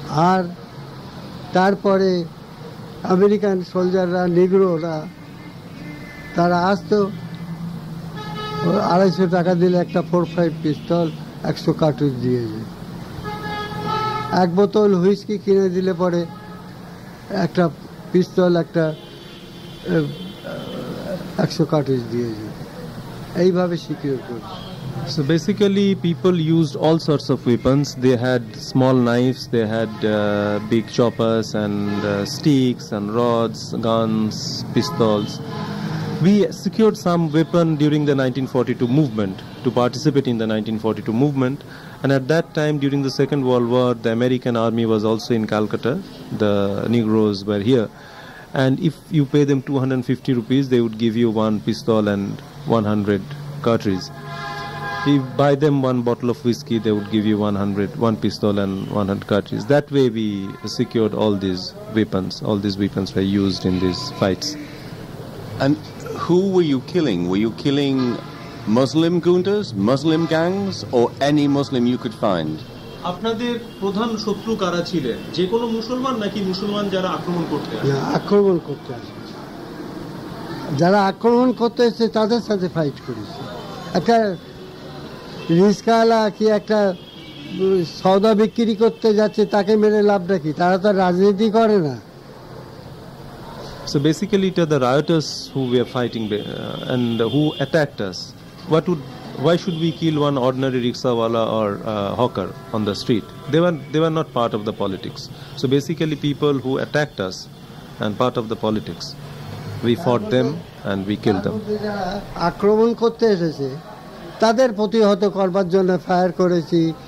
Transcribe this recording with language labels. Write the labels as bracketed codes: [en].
[bn] আর তারপরে আমেরিকান সোলজাররা, নিগ্রোরা, তারা আসতো, 250 টাকা দিলে একটা 4-5 পিস্তল, 100 কার্টুজ দিয়েছে। 1 বোতল হুইস্কি কিনে দিলে পরে একটা পিস্তল, একটা 100 কার্টুজ দিয়েছে। এইভাবে সিকিউর করছে। [en] So basically people used all sorts of weapons. They had small knives, they had big choppers and sticks and rods, guns, pistols. We secured some weapon during the 1942 movement, to participate in the 1942 movement, and at that time during the Second World War the American army was also in Calcutta. The Negroes were here, and if you pay them 250 rupees they would give you 1 pistol and 100 cartridges. If you buy them 1 bottle of whiskey, they would give you 1 pistol and 100 cartridges. That way we secured all these weapons. All these weapons were used in these fights. And who were you killing? Were you killing Muslim gundas, Muslim gangs, or any Muslim you could find? [bn] আপনাদের প্রধান শত্রু কারা ছিলেন? যে কোনো মুসলমান নাকি মুসলমান যারা আক্রমণ করতে আসে? আক্রমণ করতে আসে। যারা আক্রমণ করতে এসে তাদের সাথে ফাইট করেছে। একটা রিস্কাওয়ালা কি একটা সওদা বিক্রি করতে যাচ্ছে, তাকে মেরে লাভটা কি? তারা তো রাজনীতি করে না। [en] So basically it are the rioters who were fighting and who attacked us. Why should we kill one ordinary rickshawala or hawker on the street? They were not part of the politics. So basically people who attacked us and part of the politics, we fought them and we killed them. [bn] আক্রমণ করতে এসেছে তাদের প্রতিহত করবার জন্য fire করেছি।